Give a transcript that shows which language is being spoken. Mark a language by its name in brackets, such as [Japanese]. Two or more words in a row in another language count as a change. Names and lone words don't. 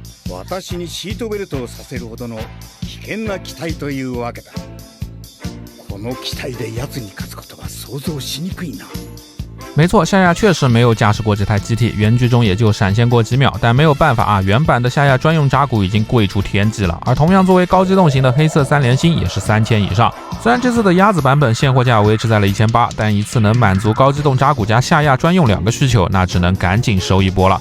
[Japanese] 私にシートベルトをさせるほどの危険な機体というわけだ。この機体で奴に勝つことは想像しにくいな。 [Chinese] 没错，夏亚确实没有驾驶过这台机体，原剧中也就闪现过几秒，但没有办法啊，原版的夏亚专用扎古已经贵出天际了，而同样作为高机动型的黑色3连星也是3000以上。虽然这次的鸭子版本现货价维持在了1800，但一次能满足高机动扎古加夏亚专用2个需求，那只能赶紧收一波了。